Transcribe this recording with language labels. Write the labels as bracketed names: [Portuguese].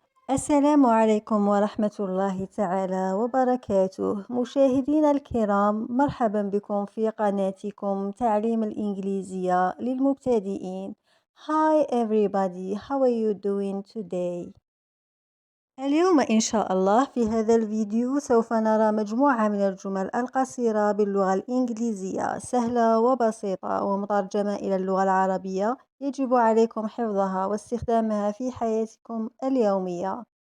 [Arabic] السلام عليكم ورحمة الله تعالى وبركاته. مشاهدينا الكرام، مرحبا بكم في قناتكم تعليم الإنجليزية للمبتدئين. [English] Hi everybody, how are you doing today? [Arabic] اليوم إن شاء الله في هذا الفيديو سوف نرى مجموعة من الجمل القصيرة باللغة الإنجليزية، سهلة وبسيطة ومترجمة إلى اللغة العربية، يجب عليكم حفظها واستخدامها في حياتكم اليومية.